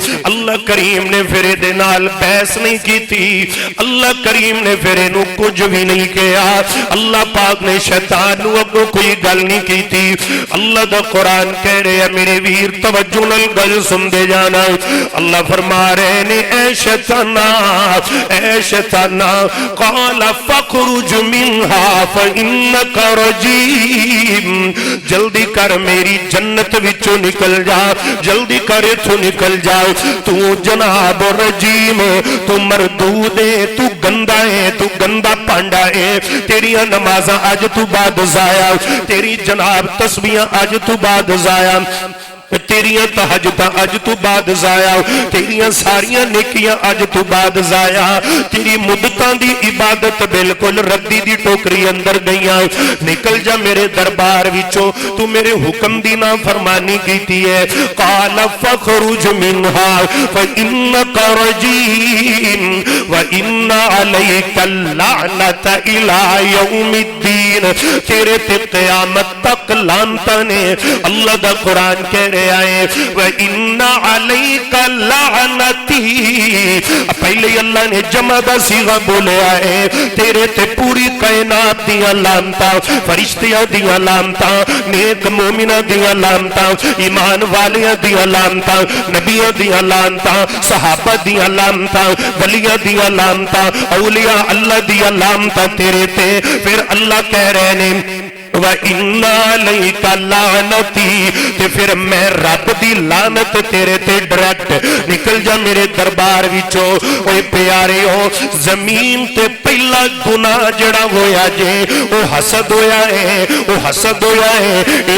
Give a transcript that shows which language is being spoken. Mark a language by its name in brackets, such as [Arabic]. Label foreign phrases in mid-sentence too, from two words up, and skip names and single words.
[Punjabi] اللہ کریم نے پھر اہدے نال بحث نہیں کی، اللہ کریم نے پھر اہنوں کچھ بھی نہیں کہا. اللہ پاک نے شیطان نوں اگوں کوئی گل نہیں کی. اللہ دا قرآن کہہ رہے ہیں، میرے ویر توجہ نال گل سندے جانا. اللہ فرما رہے نے، اے شیطانا [Arabic] قال فاخرج منها فإنك رجيم, [Punjabi] جلدی کر میری جنت وچوں نکل جا، جلدی کر اتھوں نکل جا، تو جناب رجیم ہے، تو مردود ہے، تو گندا ہے، تو گندا پانڈا ہے. تیریاں نمازاں اج توں بعد ضائع، تیری جناب تسبیحاں اج توں بعد ضائع، تیریاں تہجداں اج توں بعد ضائع، تیریاں ساریاں نیکیاں اج توں بعد ضائع. تیری مدتاں دی عبادت بالکل ردی دی ٹوکری اندر گئیاں. نکل جا میرے دربار وچوں، تو میرے حکم دی نافرمانی کیتی ہے. [Arabic] قال فاخرج منها فإنك رجيم وإن عليك اللعنة إلى يوم الدين, [Punjabi] تیرے تے قیامت تک لعنتاں نے. اللہ دا قرآن کہہ آئے, [Arabic] وإن عليك لعنتي, [Punjabi] پہلے اللہ نے جمع دا صیغہ بولیا ہے، تیرے تے پوری کائنات دیاں لعنتاں، فرشتیاں دیاں لعنتاں، نیک مومناں دیاں لعنتاں، ایمان والیاں دیاں لعنتاں، نبیاں دیاں لعنتاں، صحابہ دیاں لعنتاں، ولیاں دیاں لعنتاں، اولیاء اللہ دیاں لعنتاں تیرے تے. پھر اللہ کہہ رہے نے, [Arabic] وإن عليك لعنتي, [Punjabi] تے پھر میں رب دی لعنت تیرے تے ڈائریکٹ. نکل جا میرے دربار وچوں۔ اوئے پیارے ہو، زمین تے پہلا گناہ جیہڑا ہویا جے، او حسد ہویا ہے، او حسد ہویا ہے.